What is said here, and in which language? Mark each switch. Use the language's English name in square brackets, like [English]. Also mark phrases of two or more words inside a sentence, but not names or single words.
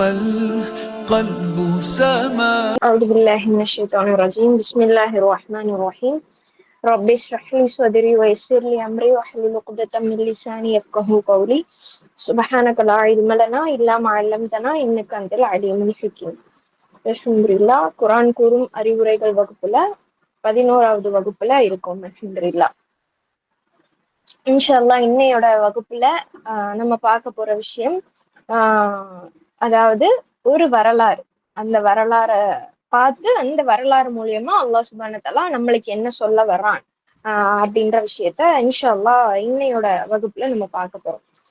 [Arabic] القلب سما. أعوذ بالله من الشيطان الرجيم. بسم الله الرحمن الرحيم. رب اشرح لي صدري ويسر لي أمري واحلل عقدة من لساني يفقهوا قولي. سبحانك لا علم لنا إلا ما علمتنا إنك أنت العليم الحكيم. [Tamil] அல்ஹம்துலில்லாஹ். குர்ஆன் கூறும் அறிவுரைகள் வகுப்புல 11வது வகுப்புல இருக்கும். அல்ஹம்துலில்லாஹ். [Arabic] إن شاء الله [Tamil] இன்னையோட வகுப்புல நம்ம பார்க்க போற விஷயம் அதாவது ஒரு வரலாறு. அந்த வரலாறை பார்த்து அந்த வரலாறு மூலியமா [Arabic] الله سبحانه وتعالى [Tamil] நம்மளுக்கு என்ன சொல்ல வர்றான் அப்படின்ற விஷயத்த [Arabic] إن شاء الله [Tamil] இன்னையோட வகுப்புல நம்ம பார்க்க போறோம்.